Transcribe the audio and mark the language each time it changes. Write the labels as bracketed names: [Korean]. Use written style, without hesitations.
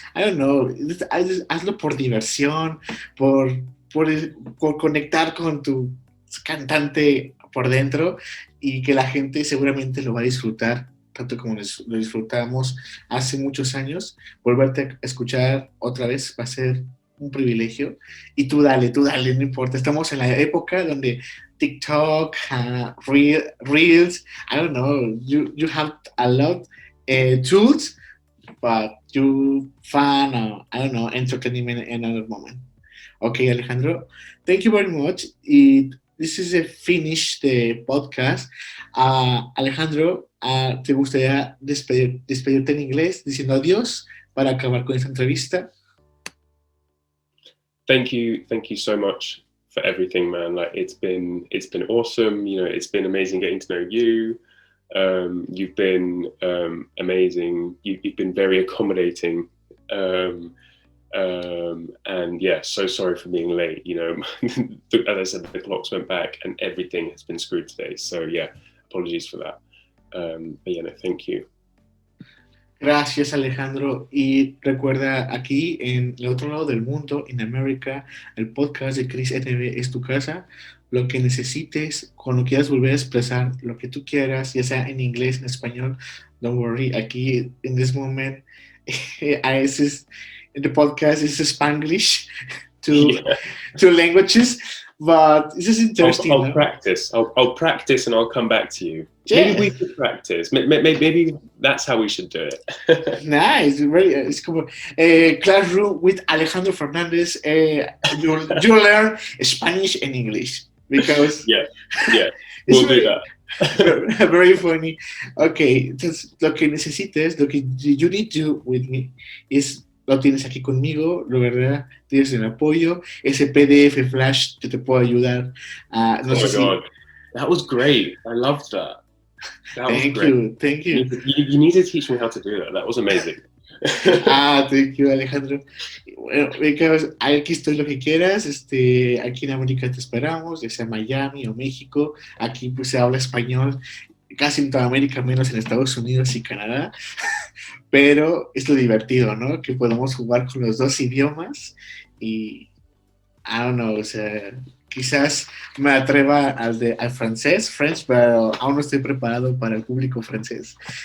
[English] I don't know, [Spanish] hazlo por diversión, por, por, por conectar con tu cantante por dentro y que la gente seguramente lo va a disfrutar tanto como lo disfrutamos hace muchos años. Volverte a escuchar otra vez va a ser un privilegio. Y tú dale, no importa. Estamos en la época donde [English] TikTok, Reels, I don't know, you have a lot tools, but you find, I don't know, entertainment in another moment. Okay, Alejandro, thank you very much. This is a finish the podcast. [Spanish] Alejandro, ¿te gustaría despedirte en inglés diciendo adiós para acabar con esta entrevista? [English] Thank you so much for everything, man. Like it's been awesome. You know, it's been amazing getting to know you. You've been amazing. You've been very accommodating. And yeah, so sorry for being late. You know, as I said, the clocks went back and everything has been screwed today. So yeah, apologies for that. But yeah, no, thank you. [Spanish] Gracias, Alejandro. Y recuerda, aquí en el otro lado del mundo, en América, el podcast de Chris NB es tu casa. Lo que necesites, cuando quieras volver a expresar lo que tú quieras, ya sea en inglés, en español, [English] don't worry. [Spanish] Aquí, en [English] this moment, the podcast is Spanglish, two languages, but this is interesting. I'll practice. I'll practice and I'll come back to you. Yeah. Maybe we should practice. Maybe that's how we should do it. Nice. It's [Spanish] como [English] classroom with Alejandro Fernandez. You learn Spanish and English because yeah, we'll do that. Very funny. [Spanish] Okay, entonces lo que necesites, lo que [English] you need to do with me is [Spanish] lo tienes aquí conmigo, lo verdad, tienes el apoyo, ese PDF flash que te puedo ayudar. No sé [English] God, that was great. I loved that. Thank you. You need to teach me how to do that. That was amazing. Thank you, Alejandro. [Spanish] Bueno, aquí estoy lo que quieras. Aquí en América te esperamos, ya sea Miami o México. Aquí pues se habla español, casi en toda América, menos en Estados Unidos y Canadá. Pero es lo divertido, ¿no? Que podemos jugar con los dos idiomas y [English] I don't know, [Spanish] o sea, quizás me atreva al francés, French, pero aún no estoy preparado para el público francés.